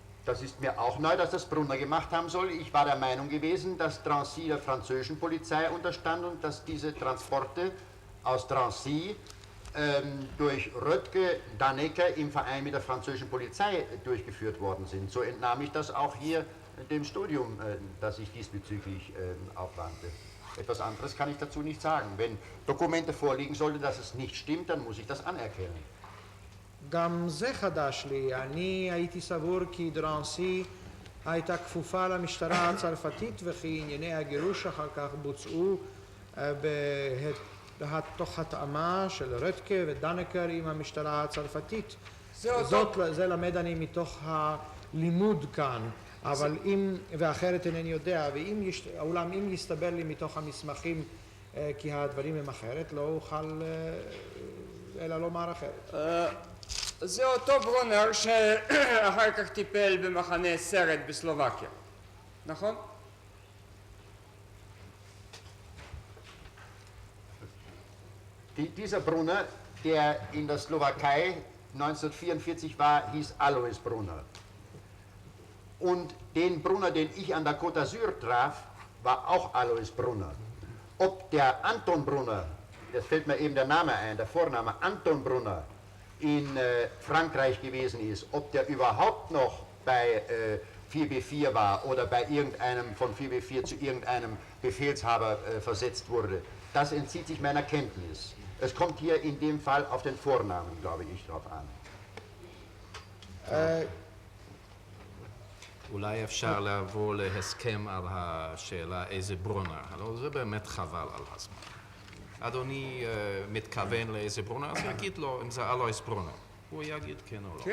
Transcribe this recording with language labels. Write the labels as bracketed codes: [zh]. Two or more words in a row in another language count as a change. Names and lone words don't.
[de] das ist mir auch neu, dass das Brunner gemacht haben soll. Ich war der Meinung gewesen, dass Drancy der französischen Polizei unterstand und dass diese Transporte aus Drancy durch Röttke, Dannecker im Verein mit der französischen Polizei durchgeführt worden sind. So entnahm ich das auch hier dem Studium, das ich diesbezüglich aufwandte. Etwas anderes kann ich dazu nicht sagen. Wenn Dokumente vorliegen sollte, dass es nicht stimmt, dann muss ich das anerkennen. [he] גם זה חדש לי, אני הייתי סבור כי דרנסי הייתה כפופה למשטרה הצרפתית וכי ענייני הגירוש אחר כך בוצעו תוך התאמה של רטקה ודנקר עם המשטרה הצרפתית. זה למד אני מתוך הלימוד כאן, אבל אם, ואחרת אינני יודע, אולם אם יסתבר לי מתוך המסמכים כי הדברים הם אחרת, לא אוכל אלא לומר אחרת. זה אותו ברונר שאחר כך טיפל במחנה סרט בסלובקיה, נכון? [de] Dieser Brunner, der in der Slowakei 1944 war, hieß Alois Brunner. Und den Brunner, den ich an der Côte d'Azur traf, war auch Alois Brunner. Ob der Anton Brunner, das fällt mir eben der Name ein, der Vorname Anton Brunner, in Frankreich gewesen ist, ob der überhaupt noch bei 4B4 war oder bei irgendeinem von 4B4 zu irgendeinem Befehlshaber versetzt wurde, das entzieht sich meiner Kenntnis. Es kommt hier in dem Fall auf den Vornamen, glaube ich, drauf an. [he] אולי אפשר לעבור להסכם על השאלה איזה ברונר, הלוא זה באמת חבל על הזמן. אדוני מתכוון לאיזה ברונר, אז יגיד לו אם זה אלויס ברונר. הוא יגיד כן או לא.